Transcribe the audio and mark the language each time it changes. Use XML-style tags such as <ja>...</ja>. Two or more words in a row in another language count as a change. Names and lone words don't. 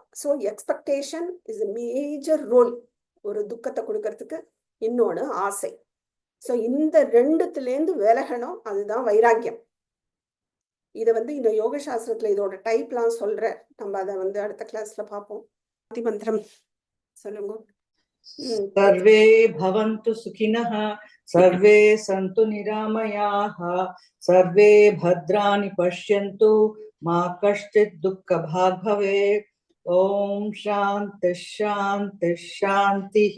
<en>so expectation is a major role</en> <ta>ஒரு துக்கத்தை கொடுக்கறதுக்கு. இன்னொன்னு ஆசை. ஸோ இந்த ரெண்டுத்துலேருந்து விலகணும், அதுதான் வைராக்கியம். இதை இந்த யோக சாஸ்திரத்துல இதோட டைப்லாம் சொல்ற, நம்ம அதை அடுத்த கிளாஸ்ல பார்ப்போம். மந்திரம் சொல்லுங்க.</ta> <sa>सर्वे भवन्तु सुखिनः, सर्वे सन्तु निरामयाः, सर्वे भद्राणि पश्यन्तु, मा कश्चित् दुःखभाग् भवेत्. ओम शांति शांति शांतिः.</sa>